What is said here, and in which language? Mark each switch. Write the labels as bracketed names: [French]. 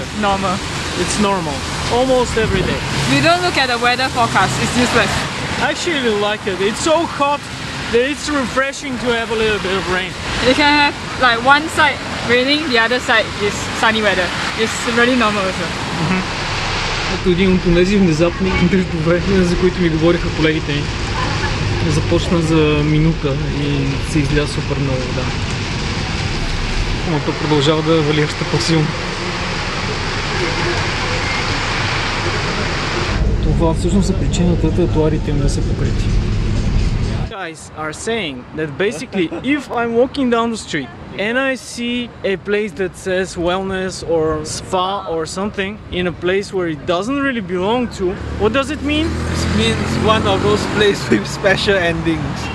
[English] It's normal. It's normal, almost every day. We don't look at the weather forecast, it's useless. I actually like it. It's so hot that it's refreshing to have a little bit of rain. You can have like one side raining, the other side is sunny weather. It's really normal also. [Bulgarian] Ето един от тези внезапни градове, за които ми говориха колегите ми. Започна за минута и се изля супер много вода. Но то продължава да вали още по-силно. Това всъщност е причината тротоарите им да са покрити. [English] Guys are saying that basically if I'm walking down the street and I see a place that says wellness or spa or something in a place where it doesn't really belong to, what does it mean? It means one of those places with special endings.